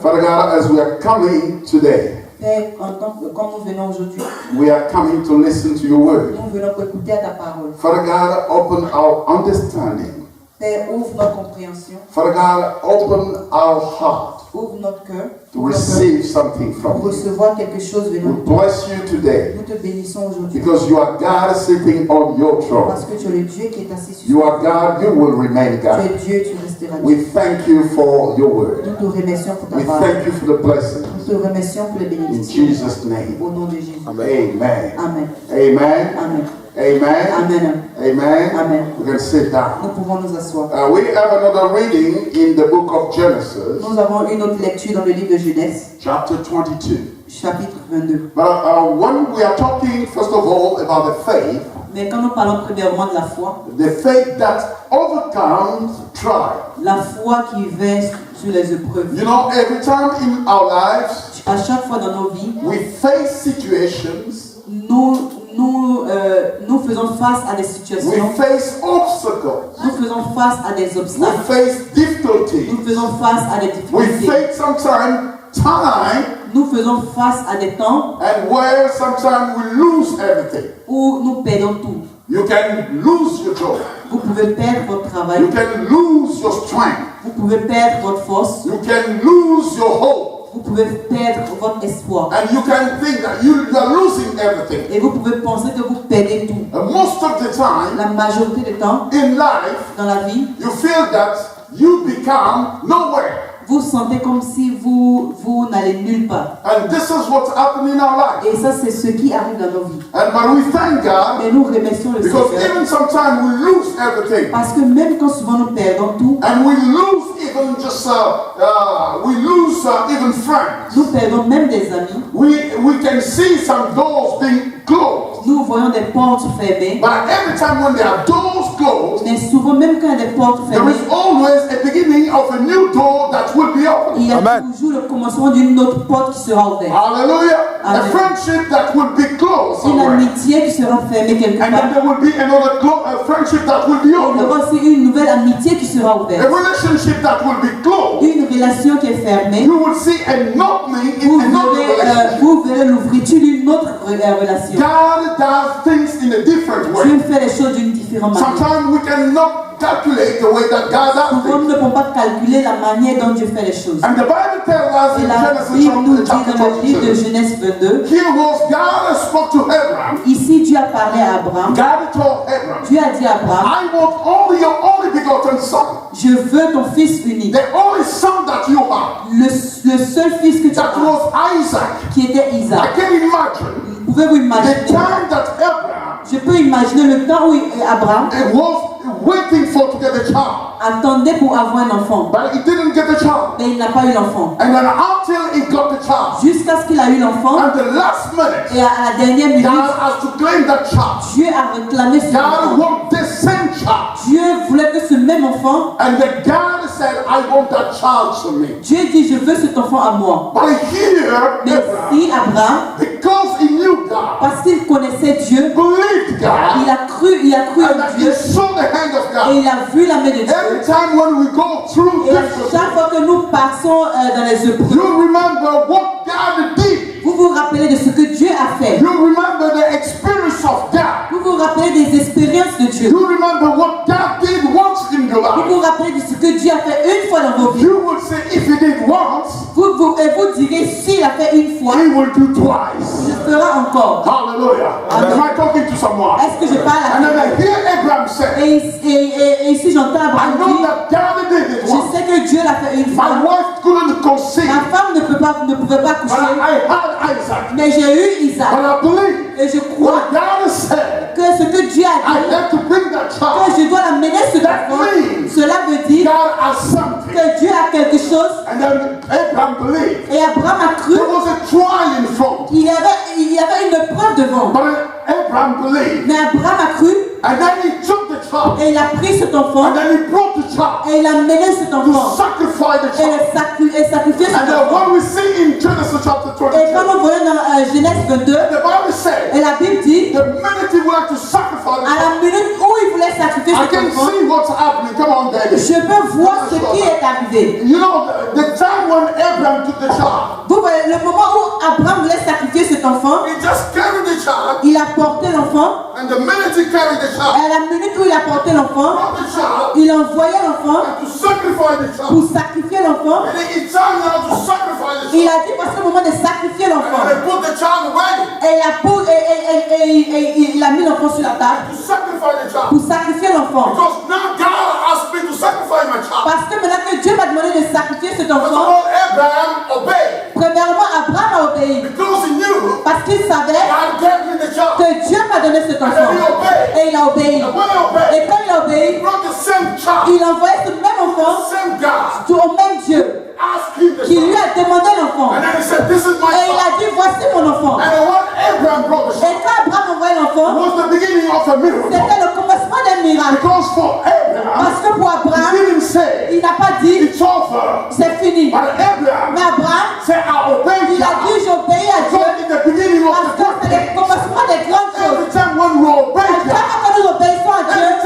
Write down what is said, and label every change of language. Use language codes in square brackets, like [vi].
[en] Father God, as we are coming today, [fr] Père, comme nous venons aujourd'hui, [en] we are coming to listen to your word. [fr] nous venons pour écouter à ta parole. [en] Father God, open our understanding. [fr] Père, ouvre notre compréhension, [en] Father God, open our heart [fr] ouvre notre cœur [en] to receive something [fr] pour [en] from you. [fr] recevoir quelque chose [en] We [fr] venant. [en] bless you today [fr] Nous te bénissons aujourd'hui [en] because you are God sitting on your throne. [fr] parce que tu es le Dieu qui est assis sur [en] You [fr] son [en] are God, you will remain [fr] Tu [en] God. [fr] es Dieu, tu resteras Dieu. [en] We thank you for your word. [fr] Nous te remercions pour ta [en] We [fr] parole. [en] thank you for the blessings. [fr] Nous te remercions pour les [en] In [fr] bénédictions. [en] Jesus' name. [fr] Au nom de Jésus. [en] Amen. [fr] Amen. [en] Amen. [fr] Amen. [en] Amen. [fr] Amen. [en] Amen. [fr] Amen. [en] We can sit down. [fr] Nous pouvons nous asseoir. [en] We have another reading in the book of Genesis, [fr] Nous avons une autre lecture dans le livre de Genèse, [en] chapter 22. [fr] chapitre 22. [en] But when we are talking, first of all, about the faith, [fr] Mais quand nous parlons premièrement de la foi, [en] the faith that overcomes trial. [fr] la foi qui vainc sur les épreuves. [en] You know, every time in our lives, [fr] À chaque fois dans nos vies, [en] we face situations, [fr] nous faisons face à des [en] we [fr] situations, [en] face obstacles, [fr] nous faisons face à des [en] we [fr] obstacles, [en] face [fr] nous [en] difficulties, [fr] faisons face à des [en] we [fr] difficultés, [en] face sometimes time, [fr] nous faisons face à des temps [en] and where sometimes we lose everything. [fr] où nous perdons tout. [en] You can lose your job. [fr] Vous pouvez perdre votre travail, [en] You can lose your strength. [fr] vous pouvez perdre votre force, [en] You can lose your hope. [fr] vous pouvez perdre votre espoir. [en] And you can think that you are losing everything. [fr] Et vous pouvez penser que vous perdez tout. [en] And most of the time [fr] La majorité du temps, [en] in life, [fr] dans la vie, [en] you feel that you become nowhere. [fr] vous sentez comme si vous n'allez nulle part. [en] And this is what's happening in our life. [fr] Et ça, c'est ce qui arrive dans nos vies. [en] But we thank God [fr] Mais nous remercions le [en] because [fr] Seigneur. [en] even sometimes we lose everything. [fr] Parce que même quand souvent nous perdons tout, [en] And we lose even just, we lose even even friends. [fr] Nous perdons même des amis. [en] We can see some doors being closed. [fr] Nous voyons des portes fermées. [en] But every time when there are doors closed, [fr] Mais souvent, même quand il y a des portes [en] there [fr] fermées, [en] is always a beginning of a new door that will be opened. [fr] il y a [en] Amen. [fr] toujours le commencement d'une autre porte qui sera ouverte. [en] Hallelujah. A Amen. friendship that will be closed [fr] Une [en] somewhere. [fr] amitié qui sera fermée quelque [en] And then [fr] part. [en] there will be another friendship that will be [fr] Il y [en] opened. [fr] aura aussi une nouvelle amitié qui sera [en] A [fr] ouverte. [en] relationship that will be closed. [fr] Une relation qui est fermée. [en] You will see an opening in [fr] Vous [en] another relationship. [fr] verrez l'ouverture d'une autre relation. [en] God does things in a different way. [fr] Dieu fait les choses d'une différente manière. [en] Sometimes we cannot calculate the way that God does [fr] Souvent, nous ne pouvons pas calculer la manière dont Dieu fait les choses. [en] And the Bible tells us [fr] Et [en] in [fr] la [en] Genesis [fr] Bible nous dit [en] chapter [fr] dans le livre de [en] 22, [fr] Genèse 22, [en] here was God spoke to Abraham. [fr] ici Dieu a parlé à Abraham. [en] God told Abraham, [fr] Dieu a dit à Abraham, [en] I want only your only begotten son, [fr] je veux ton fils unique. [en] the only son that you have. [fr] Le seul fils que tu [en] That [fr] as, [en] was Isaac. [fr] qui était Isaac. [en] I can imagine [fr] Pouvez-vous [en] the [fr] imaginer? [en] time that Abraham [fr] Je peux imaginer le temps où Abraham [en] was waiting for to get a child, [fr] attendait pour avoir un enfant. [en] but he didn't get a child. [fr] Mais il n'a pas eu l'enfant. [en] And then until he got the child, [fr] Jusqu'à ce qu'il a eu l'enfant. [en] at the last minute, [fr] Et à la dernière minute, [en] God has to claim that child. [fr] Dieu a réclamé ce [en] God [fr] enfant. [en] wants the same child. [fr] Dieu voulait que ce même enfant, [en] And then God said, I want that child to me. [fr] Dieu dit, je veux cet enfant à moi. [en] But here, [fr] Mais [en] Abraham, [fr] si Abraham, [en] because he knew God, [fr] parce qu'il connaissait Dieu, [en] believed God, [fr] il a cru [en] and [fr] en [en] that he [fr] Dieu [en] saw the hand of [fr] et [en] God. [fr] il a vu la main de [en] Every [fr] Dieu. [en] time when we go through [fr] Et à [en] difficulty, [fr] chaque fois que nous passons dans les épreuves, [en] you remember what God did. [fr] vous vous rappelez de ce que Dieu a fait. [en] You remember the experience of God. [fr] Vous vous rappelez des expériences de Dieu. [en] You remember what God did once in your [fr] Vous [en] life. [fr] vous rappelez de ce que Dieu a fait une fois dans vos vies. [en] You would say, if he did once, [fr] Et vous direz, s'il a fait une fois, [en] he will do [fr] il [en] twice. [fr] le fera encore. [en] Hallelujah. [fr] Amen. [en] Am I talking to someone? [fr] Est-ce que je parle à [en] And then I [fr] quelqu'un? [en] hear Abraham say, [fr] Et ici j'entends [en] I [fr] Abraham [en] know [fr] dire, [en] that God did it [fr] je [en] once. [fr] sais que Dieu l'a fait une [en] My [fr] fois. [en] wife couldn't conceive, [fr] Ma femme ne pouvait pas [en] but [fr] coucher. [en] I had Isaac. [fr] Mais j'ai eu Isaac. [en] But I believe [fr] Et je crois [en] what God said, [fr] que ce que Dieu a [en] I [fr] dit, [en] have to bring that [fr] que [en] child. [fr] je dois l'amener cet [en] That [fr] enfant, [en] means [fr] cela veut dire [en] God has something. [fr] que Dieu a quelque chose. [en] And then Abraham believed. [fr] Et Abraham a cru. [en] There was a trial in front. [fr] Il y avait une preuve devant. [en] But Abraham believed. [fr] Mais Abraham a cru [en] And then he took the child. [fr] et il a pris cet enfant [en] And then he brought the child [fr] et il a mené cet [en] to [fr] enfant [en] sacrifice the [fr] et [en] child. [fr] sacrifié cet [en] And then [fr] enfant. [en] what we see in Genesis chapter [fr] Et [en] 22, [fr] quand nous voyons dans Genèse 22, [en] the Bible says, [fr] et la Bible dit, [en] the minute he wanted to sacrifice the [fr] à la [en] child, [fr] minute où il voulait sacrifier [en] I [fr] cet [en] can [fr] enfant, [en] see what's happening. Come on, baby. [fr] je peux voir ce qui est arrivé. [en] You know, the time when Abraham took the child, [fr] Vous voyez, le moment où Abraham voulait sacrifier cet enfant, [en] he just carried the child, [fr] il a porté l'enfant, [en] and the minute he carried the [fr] et [en] child, [fr] à la minute où il a porté l'enfant, [en] brought the child, [fr] il envoyait l'enfant [en] and to sacrifice the child. [fr] pour sacrifier l'enfant. [en] And then it's time now to sacrifice the [fr] Il [en] child. [fr] a dit, voici le moment de sacrifier l'enfant. [en] And they put the child away [fr] Et il a mis l'enfant sur la table [en] to sacrifice the child. [fr] pour sacrifier l'enfant. [en] Because now God asked me to sacrifice my child. [fr] Parce que maintenant que Dieu m'a demandé de sacrifier cet [en] First of [fr] enfant, [en] all, Abraham obeyed [fr] premièrement, Abraham a obéi. [en] because he knew [fr] Parce qu'il savait [en] God gave me the child. [fr] que Dieu m'a donné cet [en] And [fr] enfant. [en] then he obeyed. [fr] Et il a obéi. [en] And when he obeyed, [fr] Et quand il a [en] he [fr] obéi, [en] brought the same child, [fr] il a envoyé ce même enfant [en] the same God, [fr] au même Dieu [en] asked him the [fr] qui lui [en] child. [fr] a demandé l'enfant. [en] And then he said, this is my [fr] Et il [en] child. [fr] a dit, voici mon enfant. [en] And then when Abraham brought the [fr] Et [en] child, [fr] quand Abraham envoyé [en] it [fr] l'enfant, [en] was the beginning of a miracle. [fr] c'était le commencement d'un miracle. [en] Because for Abraham, [fr] Parce que pour [en] he [fr] Abraham, [en] didn't say, [fr] il n'a pas dit, [en] it's over. [fr] c'est fini. [en] But Abraham [fr] Mais Abraham, [en] said, I obeyed [fr] il a [en] God. [fr] dit, j'obéis à Dieu. [en] So in the beginning of [fr] Parce [en] the [fr] que c'est le [en] good [fr] commencement des grandes [en] things, every [fr] choses. [en] time when we obey [fr] À chaque [en] God, [fr] fois que nous obéissons à Dieu,